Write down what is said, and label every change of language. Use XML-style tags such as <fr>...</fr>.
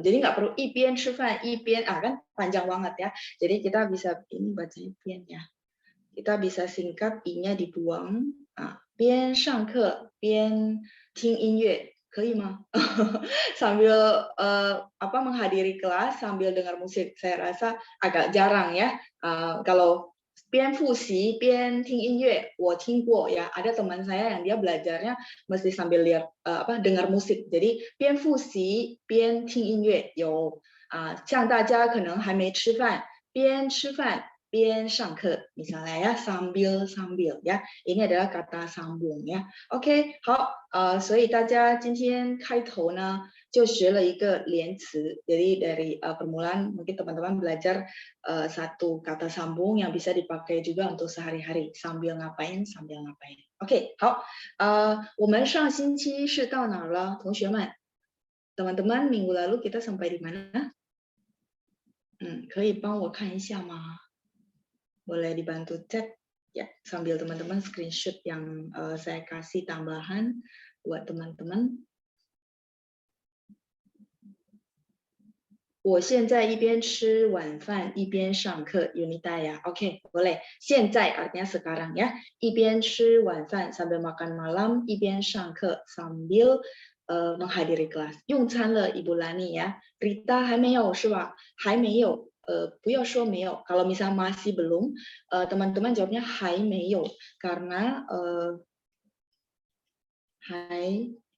<id>Jadi nggak perlu</id> <zh>一边吃饭一边</zh> <id>kan panjang banget ya. Jadi kita bisa ini bacanya 边ya. Kita bisa singkat i-nya dibuang.</id> <zh>边上课边听音乐可以吗？</zh> <id>sambil menghadiri kelas sambil dengar musik. Saya rasa agak jarang ya. Kalau</id> <zh>边复习边听音乐, 我听过</zh> <id>ya. Ada teman saya yang dia belajarnya mesti sambil lihat dengar musik. Jadi</id> <zh>边复习边听音乐有像大家可能还没吃饭，边吃饭边上课</zh> <id>misalnya ya, sambil ya. Ini adalah kata sambung ya.</id> <zh>OK, 好，所以大家今天开头呢就学了一个连词.</zh> <id>Jadi dari permulaan mungkin teman-teman belajar satu kata sambung yang bisa dipakai juga untuk sehari-hari, sambil ngapain.</id> <zh>OK, 好，我们上星期是到哪儿了，同学们？</zh> <id>Teman-teman, minggu lalu kita sampai di mana?</id> <zh>可以帮我看一下吗？</zh> <id>Boleh dibantu chat ya, sambil teman-teman screenshot yang saya kasih tambahan buat teman-teman.</id> <zh>我现在一边吃晚饭一边上课 Yunita ya.</zh> <id>Oke, boleh. 现在 artinya sekarang ya.</id> <zh>一边吃晚饭</zh> <id>sambil makan malam,</id> <zh>一边上课</zh> <id>sambil menghadiri kelas.</id> <zh>用餐了 Ibu Lani ya. Rita 还没有是吧？还没有。不要说没有.</zh> <id>Kalau misalnya masih belum, teman-teman jawabnya 还没有 karena 还</id>